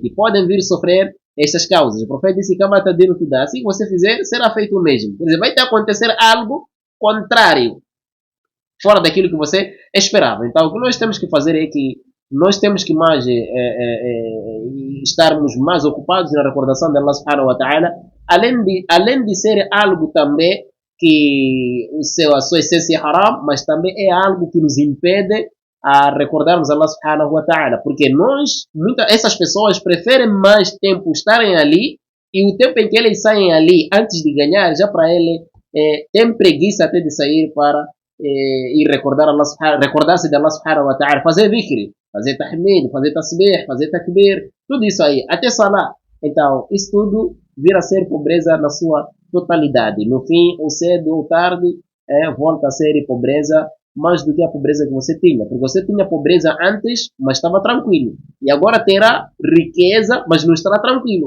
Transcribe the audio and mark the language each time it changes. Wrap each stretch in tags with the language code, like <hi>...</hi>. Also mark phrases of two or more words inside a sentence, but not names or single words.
<pt>E podem vir sofrer essas causas. O profeta disse que assim que você fizer, será feito o mesmo. Quer dizer, vai te acontecer algo contrário, fora daquilo que você esperava. Então, o que nós temos que fazer é que nós temos que mais estarmos mais ocupados na recordação de</pt> <ar>الله سبحانه وتعالى,</ar> <pt>além de ser algo também que a sua essência é haram, mas também é algo que nos impede a recordarmos</pt> <ar>الله سبحانه وتعالى,</ar> <pt>porque essas pessoas preferem mais tempo estarem ali, e o tempo em que eles saem ali antes de ganhar, já para ele tem preguiça até de sair para e recordar-se de</pt> <ar>الله سبحانه وتعالى,</ar> <pt>fazer dhikr, fazer tahmid, fazer tasbih, fazer takbir, tudo isso aí, até salah. Então, isso tudo vira a ser pobreza na sua totalidade. No fim, ou cedo ou tarde, volta a ser pobreza mais do que a pobreza que você tinha. Porque você tinha pobreza antes, mas estava tranquilo. E agora terá riqueza, mas não estará tranquilo.</pt>